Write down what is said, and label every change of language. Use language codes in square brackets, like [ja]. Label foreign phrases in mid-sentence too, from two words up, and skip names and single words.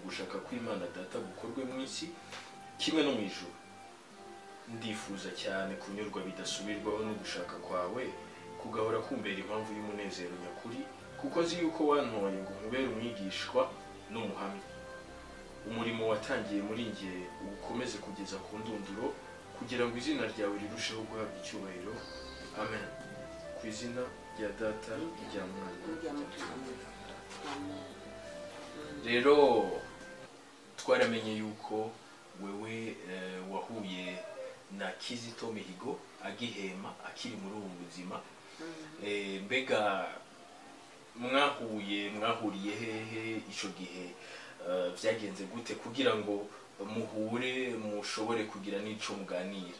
[rw] gushaka kw'Imana Data gukorwe mu isi kimwe no mu ijuru ndifuza cyane kunyurwa bidasubirwaho no gushaka kwawe kugahora kumbera impamvu y'umunezero nyakuri kuko nzi yuko wantoye ngo nkubere umwigishwa n'umuhamya umurimo watangiye muri njye ukomeze kugeza ku ndunduro kugira ngo izina ryawe rirusheho guhabwa icyubahiro amen ku izina rya Data rya Mwana [rn] rero twaramenye yuko wewe wahuye na Kizito Mihigo agihema akiri muri ubu buzima mbega mwahuriye hehe ico gihe byagenze gute kugira ngo muhure mushobore kugira n'ico muganira